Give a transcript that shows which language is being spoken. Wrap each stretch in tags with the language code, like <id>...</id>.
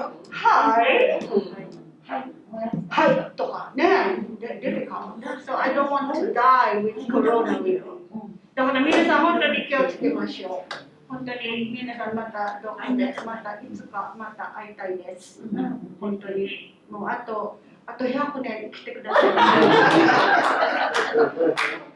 <ja>はいとかね、difficult.</ja> <en>So I don't want to die with coronavirus.</en> <ja>だから皆さん本当に気をつけましょう。本当に皆さんまたどこでまたいつかまた会いたいです。本当にもうあと100年生きてください。</ja>